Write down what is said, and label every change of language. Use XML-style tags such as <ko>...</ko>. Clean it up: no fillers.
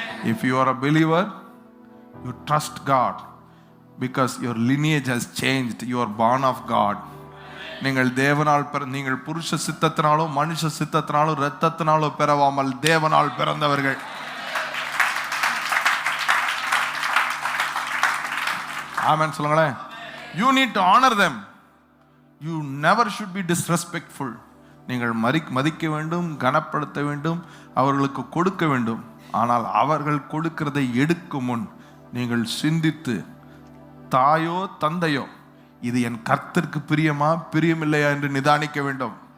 <en>If you are a believer, you trust God because your lineage has changed. You are born of God.</en> <ta>நீங்கள் தேவனால் நீங்கள் புருஷ சித்தத்தினாலோ மனுஷ சித்தத்தினாலோ இரத்தத்தினாலோ பிறவாமல் தேவனால் பிறந்தவர்கள். ஆமென் சொல்லுங்களேன்.</ta> <en>You need to honor them. You never should be disrespectful.</en> <ta>நீங்கள் மதிக்க வேண்டும், கனப்படுத்த வேண்டும், அவர்களுக்கு கொடுக்க வேண்டும். ஆனால் அவர்கள் கொடுக்கிறதை எடுக்கும் முன் நீங்கள் சிந்தித்து, தாயோ தந்தையோ இது என் கர்த்தருக்கு பிரியமா பிரியமில்லையா என்று நிதானிக்க வேண்டும்.</ta>